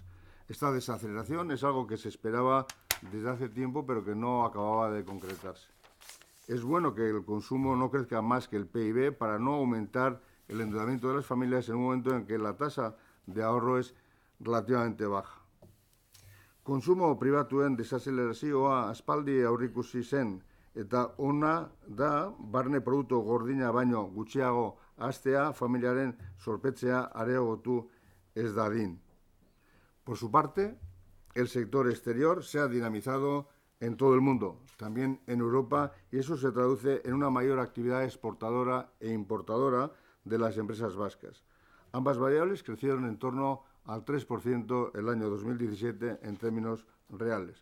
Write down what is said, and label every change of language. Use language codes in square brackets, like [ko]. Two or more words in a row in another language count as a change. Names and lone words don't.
[es] Esta desaceleración es algo que se esperaba desde hace tiempo, pero que no acababa de concretarse. Es bueno que el consumo no crezca más que el PIB para no aumentar el endeudamiento de las familias en un momento en que la tasa de ahorro es relativamente baja. [eu] Konsumo pribatuen desazelerazioa aspaldi aurreikusi zen eta ona da barne produktu gordina baino gutxiago haztea familiaren zorpetzea areagotu ez dadin. [es] Por su parte, el sector exterior se ha dinamizado en todo el mundo, también en Europa, y eso se traduce en una mayor actividad exportadora e importadora de las empresas vascas. Ambas variables crecieron en torno al 3% el año 2017 en términos reales.